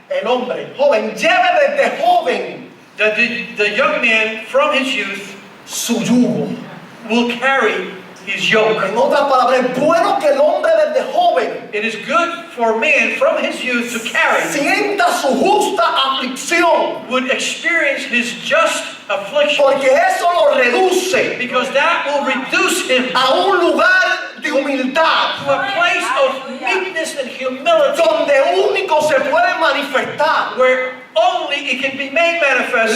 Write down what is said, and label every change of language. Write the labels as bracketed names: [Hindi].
[Spanish] el hombre joven lleve desde joven [English] That the young man from his youth [Spanish] su yugo. [English] will carry his yoke. [Spanish] En otras palabras, es bueno que el hombre desde joven [English] It is good for man from his youth to carry, [Spanish] sienta su justa aflicción, [English] would experience his just affliction, [Spanish] porque eso lo reduce [English] because that will reduce him [Spanish] a un lugar de humildad [English] to a place of meekness and humility, [Spanish] donde único se puede manifestar [English] where only it can be made manifest